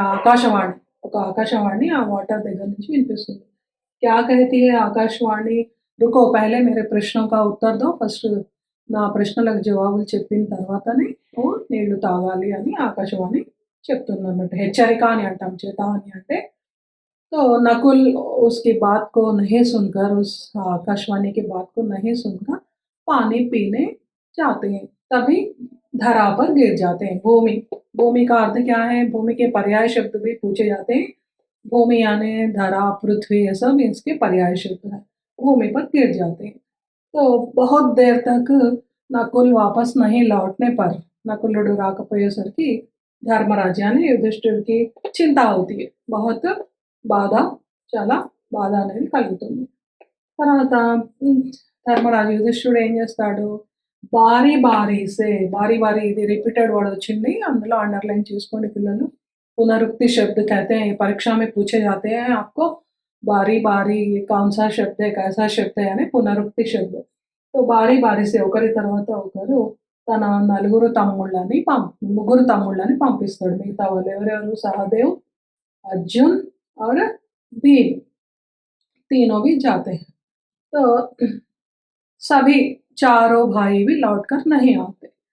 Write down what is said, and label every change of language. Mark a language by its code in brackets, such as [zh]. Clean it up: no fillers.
[te] ఆకాశవాణి, ఒక ఆకాశవాణి ఆ వాటర్ దగ్గర నుంచి వినిపిస్తుంది। [hi] क्या कहती है ఆకాశవాణి? रुको पहले मेरे प्रश्नों का उत्तर दो, [te] ఫస్ట్ నా ప్రశ్నలకు జవాబులు చెప్పిన తర్వాతనే నువ్వు నీళ్లు తాగాలి అని ఆకాశవాణి చెప్తుందన్నట్టు। హెచ్చరిక అని అంటాం చేతావని అంటే। [hi] तो नकुल उसकी बात को नहीं सुनकर, उस आकाशवाणी की बात को नहीं सुनकर पानी पीने जाते हैं। तभी धरा पर गिर जाते हैं। भूमि, भूमि का अर्थ क्या है? भूमि के पर्याय शब्द भी पूछे जाते हैं। भूमि यानी धरा, पृथ्वी, ये सब इसके पर्याय शब्द है। भूमि पर गिर जाते हैं। तो बहुत देर तक नकुल वापस नहीं लौटने पर, [te] నకులుడు రాకపోయేసరికి ధర్మరాజు [hi] यानी युधिष्ठिर की चिंता होती है। [te] बहुत బాధ, చాలా బాధ అనేది కలుగుతుంది। తర్వాత ధర్మరాజు యుధిష్ఠిరుడు ఏం చేస్తాడు? బారీ బారీసే, బారీ బారీ ఇది రిపీటెడ్ వర్డ్ వచ్చింది, అందులో अंडरलाइन చేసుకోండి పిల్లలు। [hi] पुनरुक्ति शब्द कहते हैं, परीक्षा में पूछे जाते हैं आपको। बारी बारी कौन सा शब्द है, कैसा शब्द है यानी पुनरुक्ति शब्द। तो बारी बारी से [te] ఒకరి తర్వాత ఒకరు తన ముగ్గురు తమ్ముళ్ళని పంపిస్తాడు। మిగతా వాళ్ళు ఎవరెవరు? [hi] సహదేవ్, अर्जुन और भीम, तीनों भी जाते हैं। तो सभी चारों भाई भी लौटकर नहीं आते।